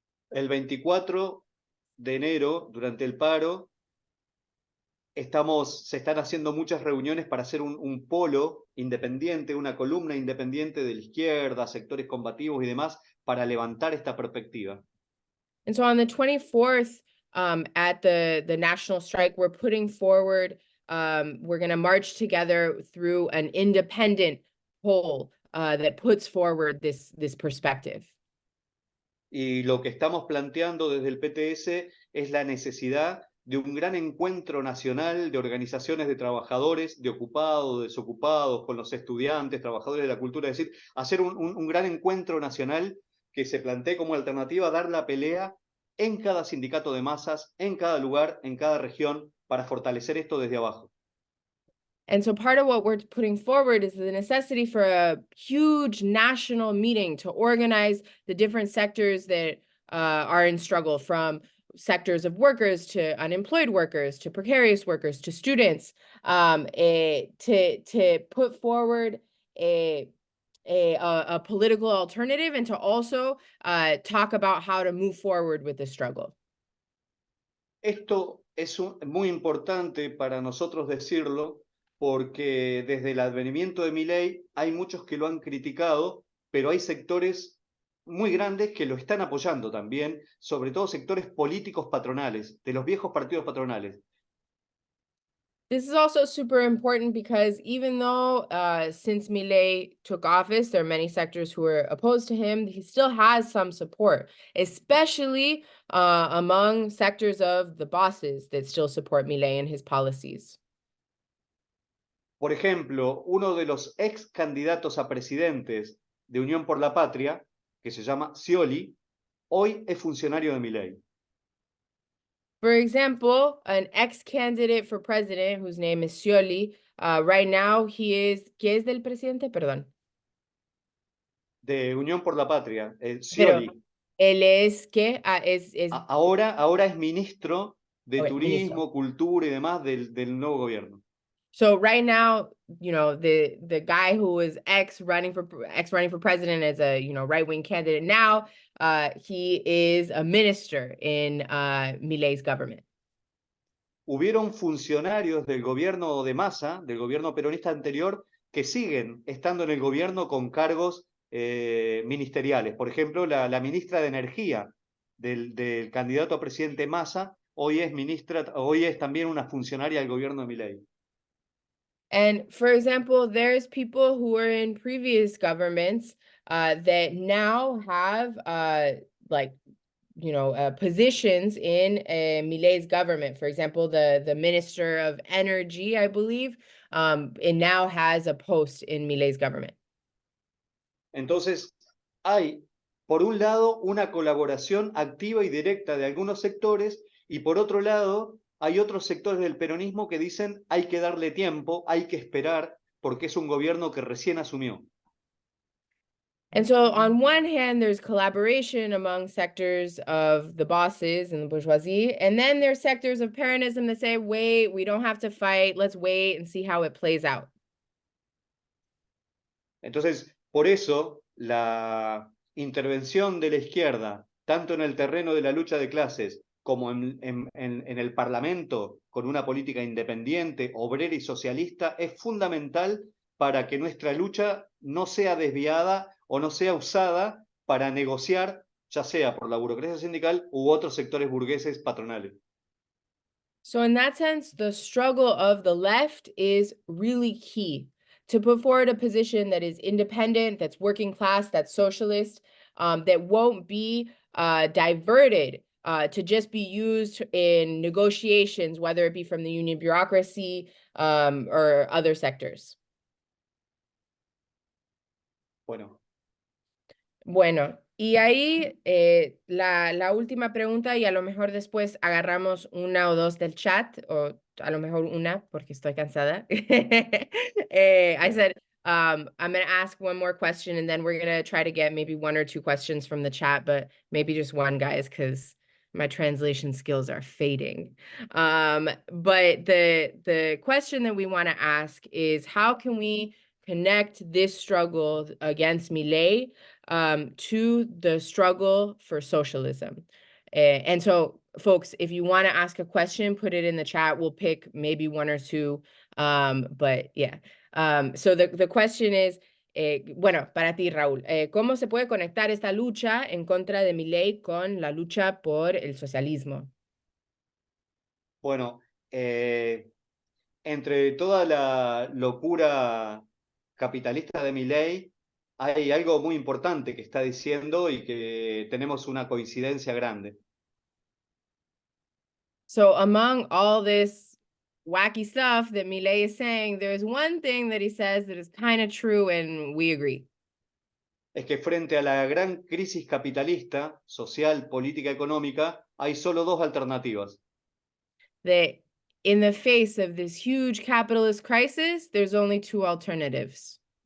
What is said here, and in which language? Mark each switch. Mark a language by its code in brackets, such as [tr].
[es] El 24 de enero, durante el paro, se están haciendo muchas reuniones para hacer un polo independiente, una columna independiente de la izquierda, sectores combativos y demás, para levantar esta perspectiva. [en] And so on the 24th, at the national strike, we're putting forward, we're going to march together through an independent pole that puts forward this perspective. [es] Y lo que estamos planteando desde el PTS es la necesidad de un gran encuentro nacional de organizaciones de trabajadores, de ocupados, desocupados, con los estudiantes, trabajadores de la cultura, es decir, hacer un gran encuentro nacional que se plantee como alternativa a dar la pelea en cada sindicato de masas, en cada lugar, en cada región, para fortalecer esto desde abajo. [en] And so part of what we're putting forward is the necessity for a huge national meeting to organize the different sectors that are in struggle, from sectors of workers to unemployed workers to precarious workers to students, to put forward a political alternative and to also talk about how to move forward with the struggle. [es] Esto es muy importante para nosotros decirlo, porque desde el advenimiento de Milei hay muchos que lo han criticado, pero hay sectores muy grandes que lo están apoyando también, sobre todo sectores políticos patronales, de los viejos partidos patronales. [en] This is also super important because even though since Milei took office, there are many sectors who are opposed to him, he still has some support, especially among sectors of the bosses that still support Milei and his policies. [es] Por ejemplo, uno de los ex candidatos a presidentes de Unión por la Patria, que se llama Scioli, hoy es funcionario de Milei. [en] For example, an ex-candidate for president whose name is Scioli, right now he is, [es] ¿qué es del presidente? Perdón. De Unión por la Patria, Pero Scioli. él es, ¿qué? Ahora es ministro de Okay, ministro. Turismo, Cultura y demás del nuevo gobierno. [en] So right now, you know, the guy who was running for president as a, you know, right-wing candidate, now he is a minister in Milei's government. [es] Hubieron funcionarios del gobierno de Massa, del gobierno peronista anterior, que siguen estando en el gobierno con cargos ministeriales. Por ejemplo, la ministra de Energía del candidato a presidente Massa hoy es también una funcionaria del gobierno de Milei. [en] And for example, there's people who were in previous governments that now have positions in Milei's government. For example, the Minister of Energy, I believe, and now has a post in Milei's government. [es] Entonces, hay, por un lado, una colaboración activa y directa de algunos sectores, y por otro lado, hay otros sectores del peronismo que dicen hay que darle tiempo, hay que esperar, porque es un gobierno que recién asumió. [en] And so on one hand, there's collaboration among sectors of the bosses and the bourgeoisie. And then there's sectors of Peronism that say, wait, we don't have to fight. Let's wait and see how it plays out. [es] Entonces, por eso, la intervención de la izquierda, tanto en el terreno de la lucha de clases como en el Parlamento, con una política independiente, obrera y socialista, es fundamental para que nuestra lucha no sea desviada o no sea usada para negociar, ya sea por la burocracia sindical u otros sectores burgueses patronales. [en] So in that sense, the struggle of the left is really key to put forward a position that is independent, that's working class, that's socialist, that won't be diverted to just be used in negotiations, whether it be from the union bureaucracy or other sectors. [es] Bueno, y ahí la última pregunta, y a lo mejor después agarramos una o dos del chat, o a lo mejor una, porque estoy cansada. [en] I said, I'm going to ask one more question, and then we're going to try to get maybe one or two questions from the chat, but maybe just one, guys, because my translation skills are fading. But the question that we want to ask is, how can we connect this struggle against Milei to the struggle for socialism? And so, folks, if you want to ask a question, put it in the chat. We'll pick maybe one or two. But yeah. So the question is, [es] bueno, para ti, Raúl, ¿cómo se puede conectar esta lucha en contra de Milei con la lucha por el socialismo? Bueno, entre toda la locura capitalista de Milei, hay algo muy importante que está diciendo y que tenemos una coincidencia grande. [en] So among all this wacky stuff that Milei is saying, there's one thing that he says that is kind of true and we agree. [es] Es que frente a la gran crisis capitalista, social, política, económica, hay solo dos alternativas. [en] That in the face of this huge capitalist crisis, there's only two alternatives.